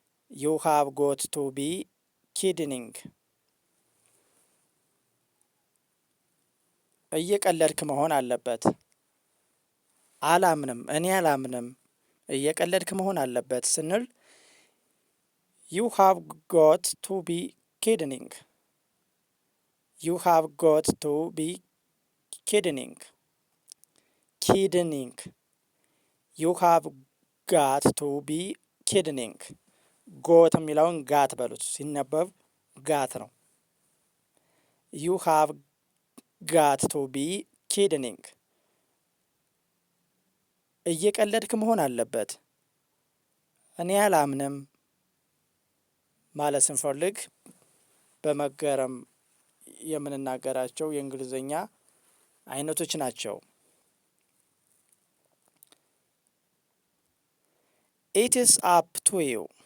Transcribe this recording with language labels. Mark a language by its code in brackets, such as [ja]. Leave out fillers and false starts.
[en] You have got to be kidding. [am] እየቀለድክ መሆን አለበት። እኔ አላምንም። እየቀለድክ መሆን አለበት ስንል [en] you have got to be kidding. You have got to be kidding. kidding. You have got to be kidding. [am] ጎት የሚለውን ጋት በሉት ሲነበብ ጋት ነው። [en] You have got to be kidding. [am] እየቀለድክ መሆን አለበት። እኔ አላምንም ማለት ስንፈልግ በመገረም የምንናገራቸው የእንግሊዝኛ አይነቶች ናቸው። [en] It is up to you.